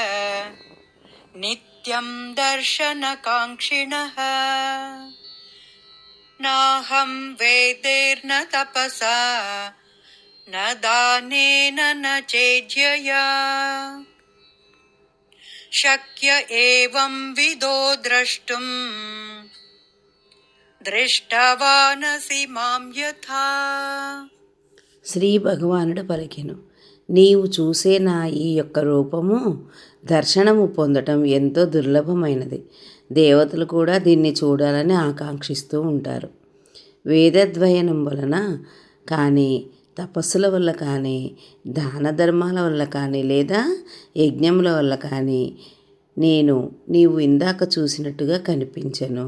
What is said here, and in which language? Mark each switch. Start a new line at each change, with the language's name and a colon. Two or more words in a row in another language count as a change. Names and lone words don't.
Sanskrit: नित्यं दर्शनकाङ्क्षिणः नाहं वेदैर्न तपसा न दानेन न चेज्यया शक्य एवं विदो द्रष्टुं दृष्टवानसि మాం యథా.
Telugu: శ్రీ భగవానుడు పలికెను, నీవు చూసే నా ఈ యొక్క రూపము దర్శనము పొందటం ఎంతో దుర్లభమైనది. దేవతలు కూడా దీన్ని చూడాలని ఆకాంక్షిస్తూ ఉంటారు. వేదద్వయనం వలన కానీ, తపస్సుల వల్ల కానీ, దాన ధర్మాల వల్ల కానీ, లేదా యజ్ఞముల వల్ల కానీ నీవు ఇందాక చూసినట్టుగా కనిపించను.